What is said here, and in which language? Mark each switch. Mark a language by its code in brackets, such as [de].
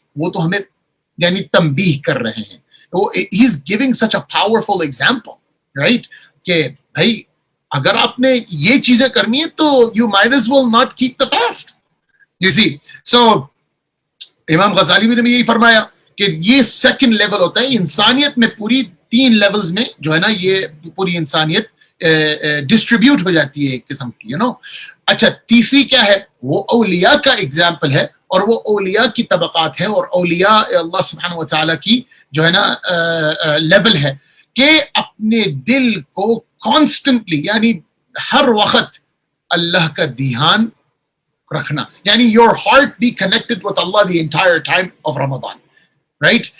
[ur] وہ تو ہمیں یعنی تنبیہ کر رہے ہیں. [en] He is giving such a powerful example, right? [ur] کہ بھائی اگر آپ نے یہ چیزیں کرنی ہے تو [en] you might as well not keep the fast. You see, so [ur] امام غزالی بھی نے یہی فرمایا کہ یہ سیکنڈ لیول ہوتا ہے انسانیت میں. پوری 3 لیولز میں جو ہے نا یہ پوری انسانیت ڈسٹریبیوٹ ہو جاتی ہے ایک قسم کی, اچھا تیسری کیا ہے, وہ اولیاء کا ایگزامپل ہے, اور وہ اولیاء کی طبقات ہیں, اور اولیاء اللہ سبحانہ وتعالی کی جو ہے نا لیول ہے کہ اپنے دل کو کانسٹنٹلی یعنی ہر وقت اللہ کا دھیان رکھنا, یعنی [en] your heart be connected with Allah the entire time of Ramadan, right?